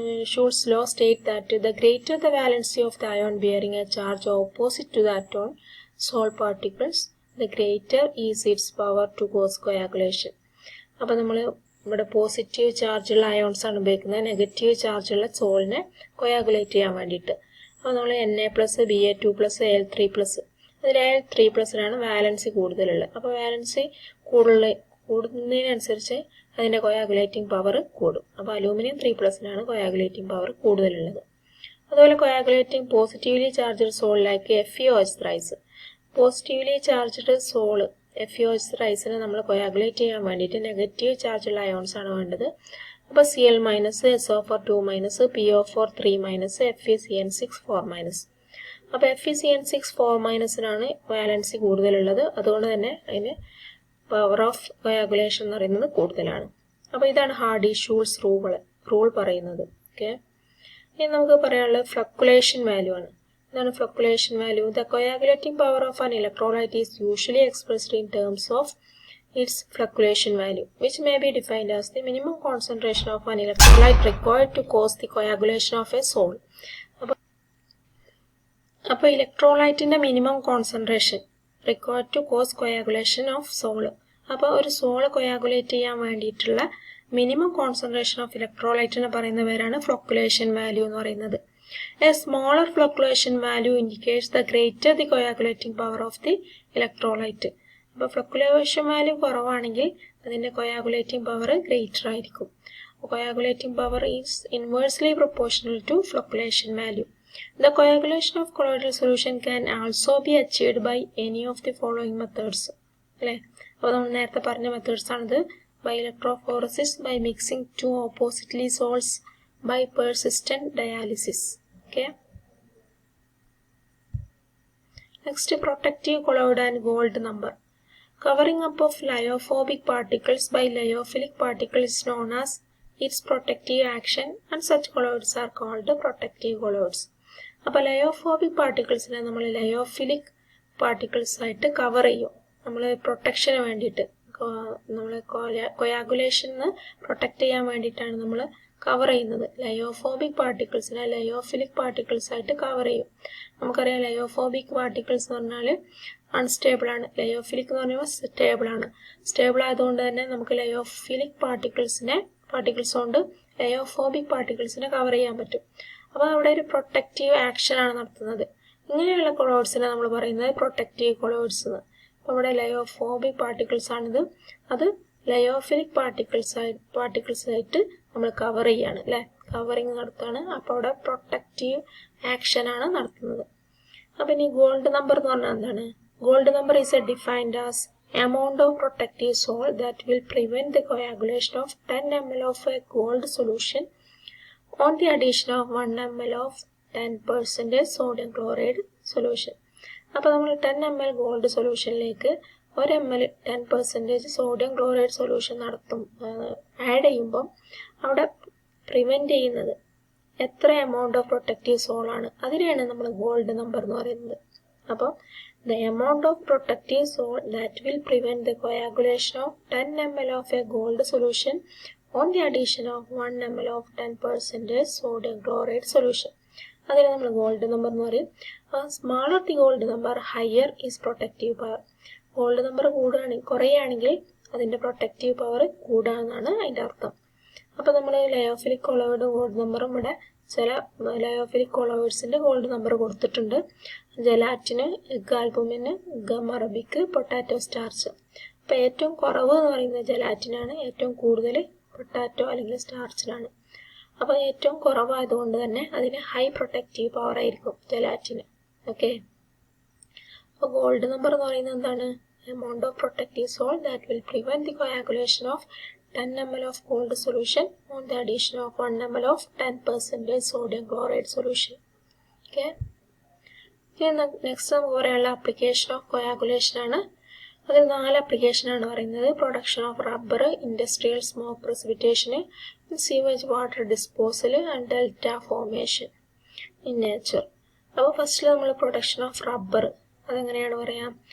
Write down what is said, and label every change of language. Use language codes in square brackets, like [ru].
[en] Schulz law state that the greater the valency of the ion bearing a charge opposite to that on salt particles, the greater is its power to cause coagulation. [ml] അപ്പോൾ നമ്മൾ ഇവിടെ positive ചാർജുള്ള ions ആണ് ഉപയോഗിക്കുന്നത് negative ചാർജുള്ള സോളിനെ coagulate ചെയ്യാൻ വേണ്ടിയിട്ട്. അപ്പോൾ നമ്മൾ Na+, Ba2+, Al3+, അതിൽ Al3+ലാണ് വാലൻസി കൂടുതലുള്ളത്. അപ്പോൾ വാലൻസി കൂടുന്നതിനനുസരിച്ച് അതിന്റെ കൊയാഗുലേറ്റിംഗ് പവർ കൂടും. അപ്പോൾ അലൂമിനിയം 3+ലാണ് കൊയാഗുലേറ്റിംഗ് പവർ കൂടുതലുള്ളത്. അതുപോലെ coagulating positively charged soul like FeOH rice. Positively charged soul FeOH റൈസിനെ നമ്മൾ കൊയാഗുലേറ്റ് ചെയ്യാൻ വേണ്ടിയിട്ട് നെഗറ്റീവ് ചാർജുള്ള അയോൺസ് ആണ് വേണ്ടത്. അപ്പോൾ Cl-, SO4 2-, PO4 3-, FeCN6 4-. അപ്പോൾ FeCN6 4-നാണ് വാലൻസി കൂടുതലുള്ളത്. അതുകൊണ്ട് തന്നെ അതിന് പവർ ഓഫ് കൊയാഗുലേഷൻ എന്ന് പറയുന്നത് കൂടുതലാണ്. അപ്പോൾ ഇതാണ് ഹാർഡി-ഷൂൾസ് റൂൾ പറയുന്നത്. ഓക്കെ. ഇനി നമുക്ക് പറയാനുള്ളത് ഫ്ലക്യുലേഷൻ വാല്യൂ ആണ്. എന്താണ് ഫ്ലക്യുലേഷൻ value? [en] The coagulating power of an electrolyte is usually expressed in terms of its flocculation value, which may be defined as the minimum concentration of an electrolyte required to cause the coagulation of a salt. [ml] അപ്പോൾ ഇലക്ട്രോലൈറ്റിൻ്റെ [en] Minimum concentration required to cause coagulation of sol. [ml] അപ്പോൾ ഒരു soul coagulate ചെയ്യാൻ വേണ്ടിയിട്ടുള്ള minimum concentration of ഇലക്ട്രോലൈറ്റിനെ പറയുന്ന പേരാണ് ഫ്ലൊക്കുലേഷൻ value എന്ന് പറയുന്നത്. [en] A smaller flocculation value indicates the greater the coagulating power of the electrolyte. [ml] അപ്പോൾ ഫ്ലൊക്കുലേഷൻ വാല്യൂ കുറവാണെങ്കിൽ അതിൻ്റെ കൊയാഗുലേറ്റിംഗ് പവർ ഗ്രേറ്റർ ആയിരിക്കും. [en] Coagulating power is inversely proportional to flocculation value. The coagulation of colloidal solution can also be achieved by any of the following methods. [ml] അല്ലേ, അപ്പോൾ നമ്മൾ നേരത്തെ പറഞ്ഞ methods ആണിത്. [en] By electrophoresis, by mixing two oppositely salts, by persistent dialysis. Okay, next protective colloid and gold number. Covering up of lyophobic particles by lyophilic particles is known as its protective action, and such colloids are called protective colloids. [ml] അപ്പോൾ lyophobic പാർട്ടിക്കിൾസിനെ നമ്മൾ lyophilic particles ആയിട്ട് cover ചെയ്യും. നമ്മൾ പ്രൊട്ടക്ഷന് വേണ്ടിയിട്ട്, നമ്മൾ കൊയാഗുലേഷന് protect ചെയ്യാൻ വേണ്ടിയിട്ടാണ് നമ്മൾ കവർ ചെയ്യുന്നത്. ലയോഫോബിക് പാർട്ടിക്കിൾസിനെ ലയോഫിലിക് പാർട്ടിക്കിൾസ് ആയിട്ട് കവർ ചെയ്യും. നമുക്കറിയാം ലയോഫോബിക് പാർട്ടിക്കിൾസ് എന്ന് പറഞ്ഞാൽ അൺസ്റ്റേബിൾ ആണ്, ലയോഫിലിക് എന്ന് പറയുമ്പോൾ സ്റ്റേബിൾ ആണ്. സ്റ്റേബിൾ ആയതുകൊണ്ട് തന്നെ നമുക്ക് ലയോഫിലിക് പാർട്ടിക്കിൾസ് കൊണ്ട് ലയോഫോബിക് പാർട്ടിക്കിൾസിനെ കവർ ചെയ്യാൻ പറ്റും. അപ്പോൾ അവിടെ ഒരു പ്രൊട്ടക്റ്റീവ് ആക്ഷൻ ആണ് നടത്തുന്നത്. ഇങ്ങനെയുള്ള കൊളോയിഡ്സിനെ നമ്മൾ പറയുന്നത് പ്രൊട്ടക്റ്റീവ് കൊളോയിഡ്സ് എന്ന്. അപ്പോൾ ഇവിടെ ലയോഫോബിക് പാർട്ടിക്കിൾസ് ആണിത്, അത് ലയോഫിലിക് പാർട്ടിക്കിൾസ് ആയിട്ട് നമ്മൾ കവർ ചെയ്യാണ്, അല്ലേ, കവറിങ് നടത്താണ്. അപ്പോൾ അവിടെ പ്രൊട്ടക്റ്റീവ് ആക്ഷൻ ആണ് നടത്തുന്നത്. അപ്പം ഇനി ഗോൾഡ് നമ്പർ എന്ന് പറഞ്ഞാൽ എന്താണ്? [en] Gold number is a defined as amount of protective salt that will prevent the coagulation of 10 ml of a gold solution on the addition of 1 ml of 10% sodium chloride solution. [ml] അപ്പോൾ നമ്മൾ 10 ml gold സൊല്യൂഷനിലേക്ക് 1 ml 10% sodium chloride solution add ചെയ്യുമ്പം അവിടെ prevent ചെയ്യുന്നത് എത്ര amount of protective സോളാണ്, അതിനെയാണ് നമ്മൾ gold number എന്ന് പറയുന്നത്. അപ്പോൾ [en] the amount of protective salt that will prevent the coagulation of 10 ml of a gold solution on the addition of 1 ml of 10% sodium chloride solution. [ml] അതിനെ നമ്മൾ gold number എന്ന് പറയും. [en] Smaller the gold number higher is protective power. [ml] Gold number കുറയുകയാണെങ്കിൽ അതിൻ്റെ protective power കൂടുകയെന്നാണ് അതിൻ്റെ അർത്ഥം. അപ്പോൾ നമ്മൾ ലയോഫിലിക് കൊളോയിഡും ഗോൾഡ് നമ്പറും ഇവിടെ ചില ലയോഫിലിക് കൊളോയിഡ്സിൻ്റെ ഗോൾഡ് നമ്പർ കൊടുത്തിട്ടുണ്ട്. ജലാറ്റിന്, എഗ് ആൽബുമിന്, ഗം അറബിക്ക്, പൊട്ടാറ്റോ സ്റ്റാർച്ച്. അപ്പോൾ ഏറ്റവും കുറവ് എന്ന് പറയുന്നത് ജലാറ്റിനാണ്, ഏറ്റവും കൂടുതൽ പൊട്ടാറ്റോ അല്ലെങ്കിൽ സ്റ്റാർച്ചിനാണ്. അപ്പോൾ ഏറ്റവും കുറവായതുകൊണ്ട് തന്നെ അതിന് ഹൈ പ്രൊട്ടക്റ്റീവ് പവർ ആയിരിക്കും ജലാറ്റിന്. ഓക്കെ, അപ്പോൾ ഗോൾഡ് നമ്പർ എന്ന് പറയുന്നത് എന്താണ്? [en] Amount of protective salt that will prevent the coagulation of 10 ml of gold solution on the addition of 1 ml of 10% sodium chloride solution. Okay. [ml] Next നമുക്ക് പറയാനുള്ള application of coagulation ആണ്. അതിൽ 4 ആപ്ലിക്കേഷനാണ് പറയുന്നത്. [en] Production of rubber, industrial smoke precipitation, sewage water disposal and delta formation in nature. [ml] അപ്പോൾ ഫസ്റ്റിൽ നമ്മൾ production of rubber, അതെങ്ങനെയാണ് പറയാം?